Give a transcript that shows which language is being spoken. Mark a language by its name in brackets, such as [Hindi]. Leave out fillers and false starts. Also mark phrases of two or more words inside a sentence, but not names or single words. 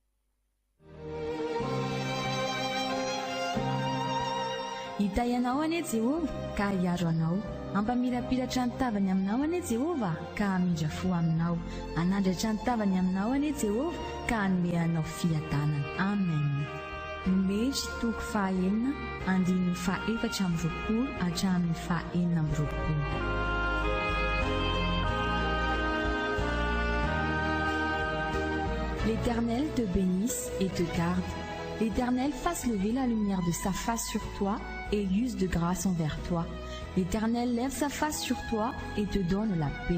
[Malagasy] hita ianao anie Jehova ka hiaro anao ampamirapiratra ny tavany aminao anie Jehova ka hamindra fo aminao anandratra ny tavany aminao anie Jehova ka hanome anao fiadanana amen Mejy toko fahaenina andininy fahaefatra amby roapolo hatramin'ny fahaenina amby roapolo [French] L'Éternel te bénisse et te garde. L'Éternel fasse lever la lumière de sa face sur toi et use de grâce envers toi. L'Éternel lève sa face sur toi et te donne la paix.